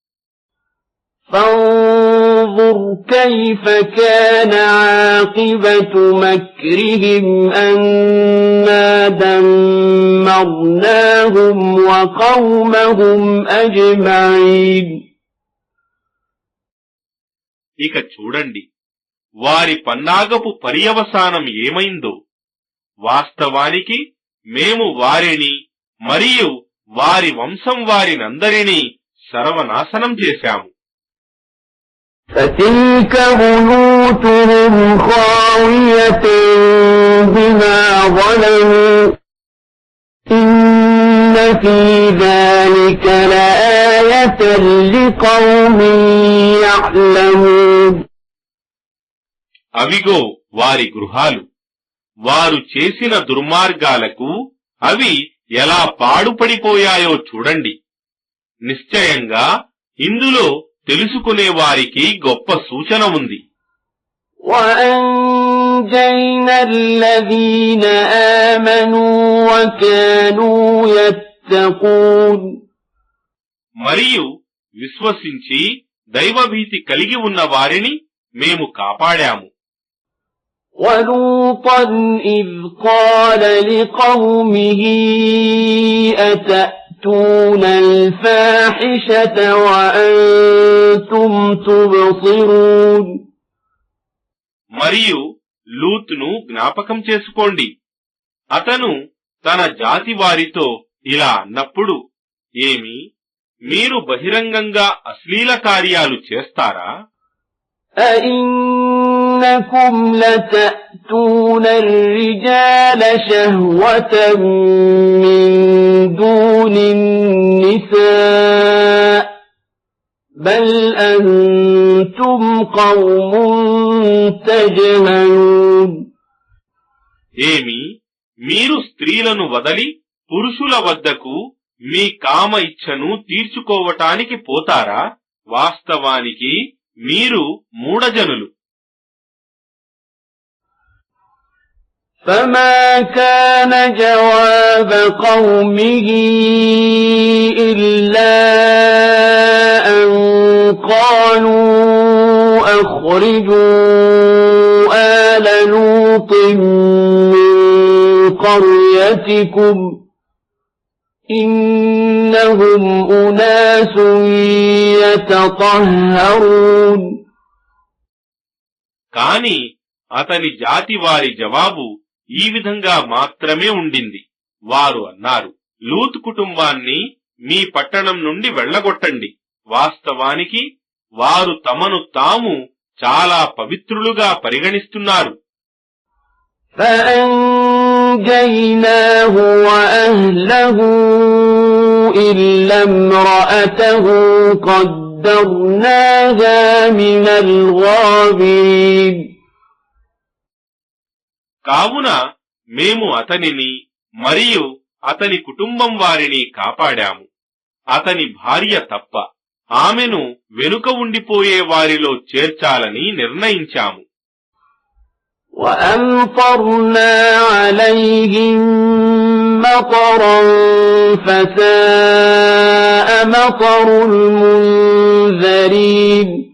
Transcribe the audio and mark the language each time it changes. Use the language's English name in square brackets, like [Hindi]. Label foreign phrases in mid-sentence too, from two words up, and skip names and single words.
[Arabic] فانظر كيف كان عاقبة مكرهم أنا دمرناهم وقومهم أجمعين. [Telugu] ఇక చూడండి వారి పన్నాగపు పర్యవసానం ఏమైందో. వాస్తవానికి మేము వారిని మరియు వారి వంశం వారినందరినీ సర్వనాశనం చేశాము. [Arabic] فتلك بيوتهم خاوية بما ظلموا إن في ذلك لآية لقوم يعلمون. [Telugu] అవిగో వారి గృహాలు, వారు చేసిన దుర్మార్గాలకు అవి ఎలా పాడుపడిపోయాయో చూడండి. నిశ్చయంగా ఇందులో తెలుసుకునే వారికి గొప్ప సూచన ఉంది. [Arabic] وَأَنجَيْنَا الَّذِينَ آمَنُوا وَكَانُوا يَتَّقُونَ. [Telugu] మరియు విశ్వసించి దైవభీతి కలిగి ఉన్న వారిని మేము కాపాడాము. [Arabic] وَلُوطًا إِذْ قَالَ لِقَوْمِهِ أَتَأْتُونَ الْفَاحِشَةَ وَأَنْتُمْ تُبْصِرُونَ. [Telugu] మరియు లూత్ను జ్ఞాపకం చేసుకోండి. అతను తన జాతి వారితో ఇలా అన్నప్పుడు, ఏమి మీరు బహిరంగంగా అశ్లీల కార్యాలు చేస్తారా? [Arabic] أَإِنَّكُمْ لَتَأْتُونَ الرِّجَالَ شَهْوَةً مِّن دُونِ النِّسَاءِ بَلْ أَنْتُمْ قَوْمٌ تَجْهَلُونَ [Telugu] ఏమి మీరు స్త్రీలను వదలి పురుషుల వద్దకు మీ కామ ఇచ్ఛను తీర్చుకోవటానికి పోతారా? వాస్తవానికి మీరు మూఢజనులు. [Arabic] فَمَا كَانَ جَوَابَ قَوْمِهِ إِلَّا أَنْ قَالُوا أَخْرِجُوا آلَ لُوطٍ مِّن قَرْيَتِكُمْ إِنَّهُمْ أُنَاسٌ يَتَطَهَّرُونَ. [Telugu] కాని అతని జాతి వారి జవాబు ఈ విధంగా మాత్రమే ఉండింది. వారు అన్నారు, లూత్ కుటుంబాన్ని మీ పట్టణం నుండి వెళ్లగొట్టండి. వాస్తవానికి వారు తమను తాము చాలా పవిత్రులుగా పరిగణిస్తున్నారు. [Arabic] فَأَنْجَيْنَاهُ وَأَهْلَهُ إِلَّا امْرَأَتَهُ قَدَّرْنَاهَا مِنَ الْغَابِرِينَ. [Telugu] కావున మేము అతనిని మరియు అతని కుటుంబం వారిని కాపాడాము. అతని భార్య తప్ప ఆమెను వెనుక ఉండిపోయే వారిలో చేర్చాలని నిర్ణయించాము. [Arabic] وَأَمْطَرْنَا عَلَيْهِمْ مَطَرًا فَسَاءَ مَطَرُ الْمُنذَرِينَ.